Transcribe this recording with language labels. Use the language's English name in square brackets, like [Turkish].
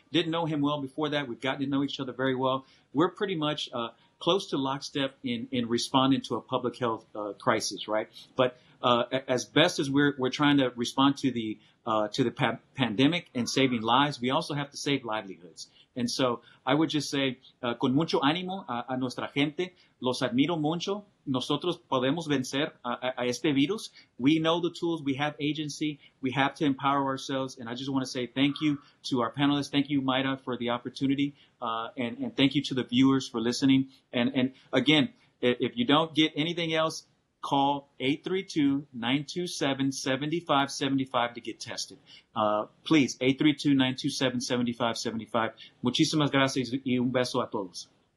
[English] Didn't know him well before that. We've gotten to know each other very well. We're pretty much close to lockstep in responding to a public health crisis, right? But as best as we're trying to respond to the pandemic and saving lives, we also have to save livelihoods. And so I would just say, [Spanish] con mucho ánimo a nuestra gente, los admiro mucho. Nosotros podemos vencer a este virus. [English] We know the tools. We have agency. We have to empower ourselves. And I just want to say thank you to our panelists. Thank you, Maida, for the opportunity. And thank you to the viewers for listening. And again, if you don't get anything else, call 832-927-7575 to get tested. Please, 832-927-7575. [Spanish] Muchísimas gracias y un beso a todos.